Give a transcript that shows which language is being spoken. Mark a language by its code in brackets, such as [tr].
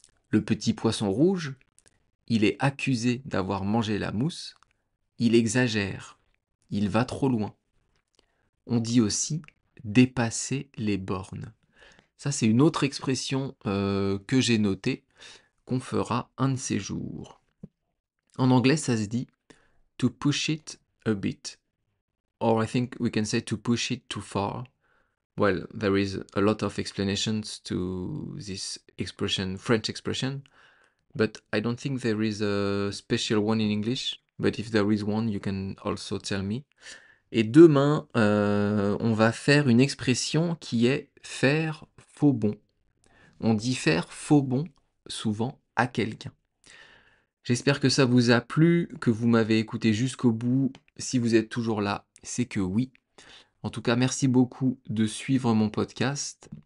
[fr] Le petit poisson rouge, il est accusé d'avoir mangé la mousse, il exagère, il va trop loin. On dit aussi dépasser les bornes. Ça, c'est une autre expression que j'ai notée, qu'on fera un de ces jours. En anglais, ça se dit [en] to push it a bit. Or I think we can say to push it too far. Well, there is a lot of explanations to this expression, French expression, but I don't think there is a special one in English. But if there is one, you can also tell me. [fr] Et demain, on va faire une expression qui est faire faux bond. On dit faire faux bond souvent à quelqu'un. J'espère que ça vous a plu, que vous m'avez écouté jusqu'au bout. Si vous êtes toujours là, c'est que oui. En tout cas, merci beaucoup de suivre mon podcast.